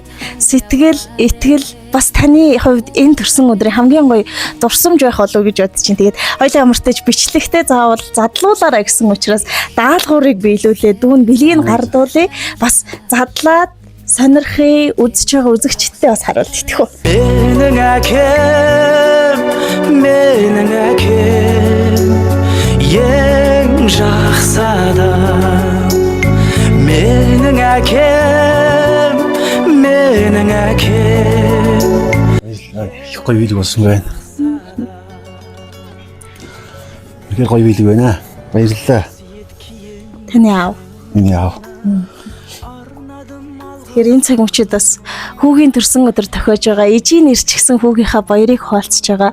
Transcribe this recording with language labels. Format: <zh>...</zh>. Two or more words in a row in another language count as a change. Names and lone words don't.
<mn>Сэтгэл, итгэл бас таны хувьд энэ төрсөн өдрийн хамгийн гоё дурсамж байх болов гэж бодож чинь. Тэгээд хоёлаа амартаж бичлэгтэй заавал задлуулаарай гэсэн учраас даалгаврыг биелүүлээ. Дүүн бэлгийг гардуулъя. Бас задлаад сонирхъя, үзэж байгаа үзэгчдтэй бас харуулт итгэв.</mn> <kk>Менің әкем ең жақсы адам. Менің әкем</kk> <mn>Их гоё бэлэг болсон байна. Тэгэхээр гоё билэг байна. Баярлалаа. Таны аав. Миний аав. Тэгэхээр энэ цаг мөчид бас хүүгийн төрсөн өдөр тохиож байгаа ээжийн нэр ч гэсэн хүүгийнхаа баярыг хуваалцж байгаа.</mn>